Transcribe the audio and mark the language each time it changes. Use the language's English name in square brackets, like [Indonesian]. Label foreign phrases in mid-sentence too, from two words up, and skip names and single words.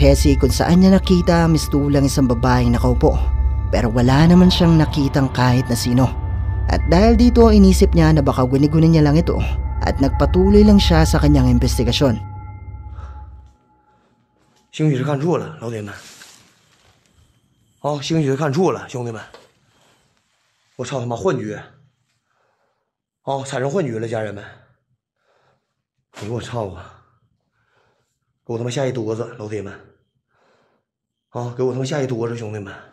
[Filipino] Hesi kung saan niya nakita ang mistulang isang babaeng nakaupo, pero wala naman siyang nakitang kahit na sino. At dahil dito inisip niya na baka guni-guni niya lang ito at nagpatuloy lang siya sa kanyang investigasyon. [Chinese] 兴许是看错了，老铁们。哦，兴许是看错了，兄弟们。我操他妈幻觉！哦，产生幻觉了，家人们。哎呦我操啊！给我他妈下一桌子，老铁们。啊，给我他妈下一桌子，兄弟们。